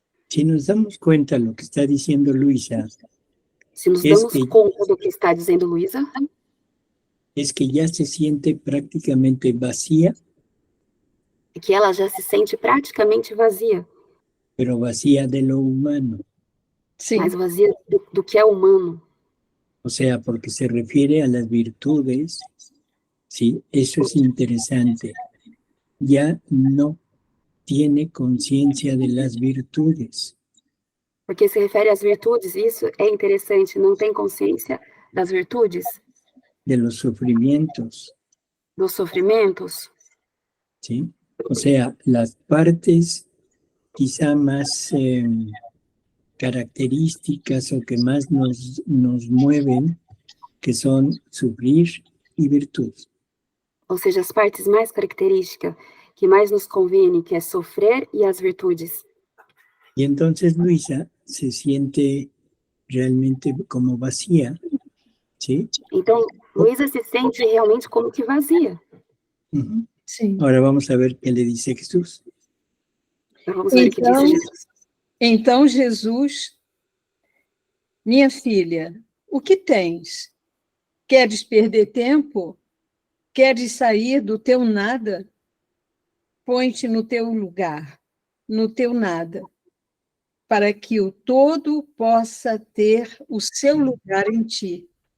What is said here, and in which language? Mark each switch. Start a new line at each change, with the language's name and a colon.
Spanish: Si nos damos cuenta de lo que está diciendo Luisa,
Portuguese: Se nos damos conta do que está dizendo Luisa,
Spanish: es que ya se siente prácticamente vacía,
Portuguese: é que ela já se sente praticamente vazia,
Spanish: pero vacía de lo humano.
Portuguese: Sim. mas vazia do que é humano.
Spanish: O sea, porque se refiere a las virtudes, sí, eso es interesante. Ya no tiene conciencia de las virtudes.
Portuguese: Porque se refere às virtudes, isso é interessante, não tem consciência das virtudes,
Spanish: De los sufrimientos,
Portuguese: dos sofrimentos,
Spanish: ¿sí? O sea, las partes quizá más características o que más nos mueven, que son sufrir y virtud.
Portuguese: ou seja, as partes mais características que mais nos convém, que é sofrer e as virtudes.
Spanish: Y entonces Luisa se siente realmente como vacía, ¿sí?
Portuguese: Então, Luisa se sente realmente como que vazia. Sim.
Spanish: Ahora vamos a ver qué le dice Jesús.
Portuguese: Então, vamos ver o que Então, disse Jesus. então Jesus, minha filha, o que tens? Queres perder tempo? Queres sair do teu nada? Põe-te no teu lugar, no teu nada, para que o todo possa ter o seu lugar em ti.